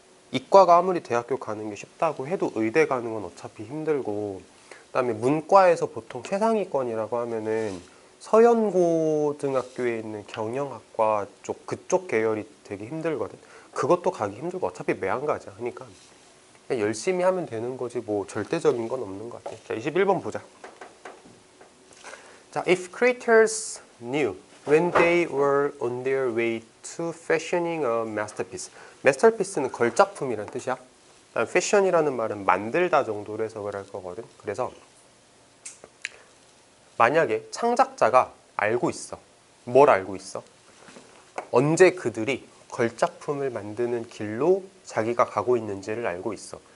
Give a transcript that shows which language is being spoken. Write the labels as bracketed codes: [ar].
[ko] 이과가 아무리 대학교 가는 게 쉽다고 해도 의대 가는 건 어차피 힘들고, 그다음에 문과에서 보통 최상위권이라고 하면은 서연고등학교에 있는 경영학과 쪽 그쪽 계열이 되게 힘들거든. 그것도 가기 힘들고 어차피 매한가지야. 그러니까 그냥 열심히 하면 되는 거지 뭐 절대적인 건 없는 것 같아. 자, 21번 보자. [en] 자, if creators knew when they were on their way to fashioning a masterpiece. [ko] masterpiece는 걸작품이란 뜻이야. fashion이라는 말은 만들다 정도로 해석을 할 거거든. 그래서 만약에 창작자가 알고 있어. 뭘 알고 있어? 언제 그들이 걸작품을 만드는 길로 자기가 가고 있는지를 알고 있어.